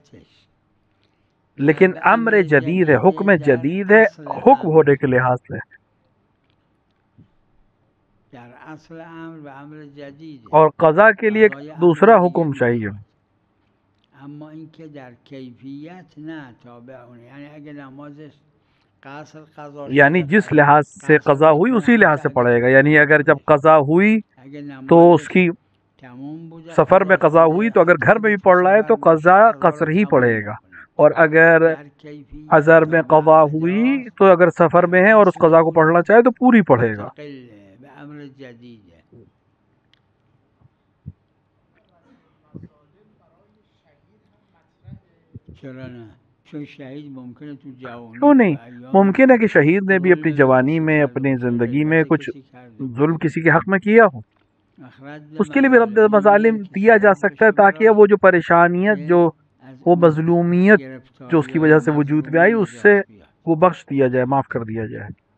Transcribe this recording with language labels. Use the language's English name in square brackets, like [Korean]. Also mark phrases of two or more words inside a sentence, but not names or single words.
[Urdu] لیکن امر جدید ہے، حکم جدید ہے، حکم ہونے کے لحاظ سے، در اصل امر و امر جدید، اور قضا کے لیے ایک دوسرا حکم چاہیے، [Persian] اما این که در کیفیت نه تابع اونه، یعنی اگه نمازش قصر قضا [Urdu] یعنی جس لحاظ سے قضا ہوئی اسی لحاظ سے پڑھے گا، یعنی اگر جب قضا ہوئی تو اس کی سفر میں قضا ہوئی تو اگر گھر میں بھی پڑھ رہا ہے تو قضا قصر ہی پڑھے گا، اور اگر حضر میں قضا ہوئی تو اگر سفر میں ہے اور اس قضا کو پڑھنا چاہے تو پوری پڑھے گا۔ امر جدید ہے۔ [Persian] چرا نه؟ چون شہید ممکنه تو جوانی [Urdu] کیوں نہیں؟ ممکن ہے کہ شہید نے بھی اپنی جوانی میں اپنی زندگی میں کچھ ظلم کسی کے حق میں کیا ہو، اس کے لیے بھی رد مظالم دیا جا سکتا ہے، تاکہ وہ جو پریشانیت، جو وہ مظلومیت جو اس کی وجہ سے وجود میں آئی، اس سے وہ بخش دیا جائے، معاف کر دیا جائے۔